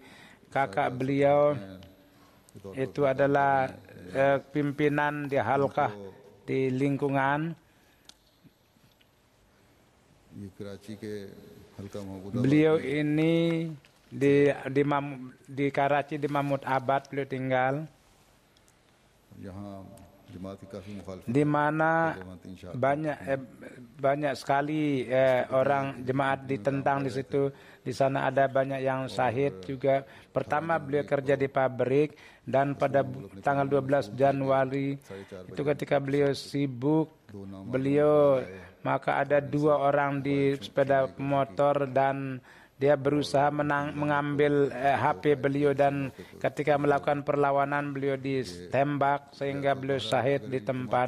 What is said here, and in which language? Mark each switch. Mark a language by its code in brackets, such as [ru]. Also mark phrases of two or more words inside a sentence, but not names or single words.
[id] Kakak beliau itu adalah pimpinan di halqah di lingkungan. Beliau ini di Karachi, di Mahmud Abad beliau tinggal. [ur] جماعت کی کافی مخالفت [id] di mana [ur] وہاں 3 شہادت [id] banyak sekali orang jemaat ditentang di situ. Di sana ada banyak yang syahid juga. Pertama beliau kerja di pabrik dan pada tanggal 12 Januari itu ketika beliau sibuk beliau maka ada 2 orang di sepeda motor dan dia berusaha mengambil HP beliau dan ketika melakukan perlawanan beliau ditembak sehingga beliau syahid di tempat.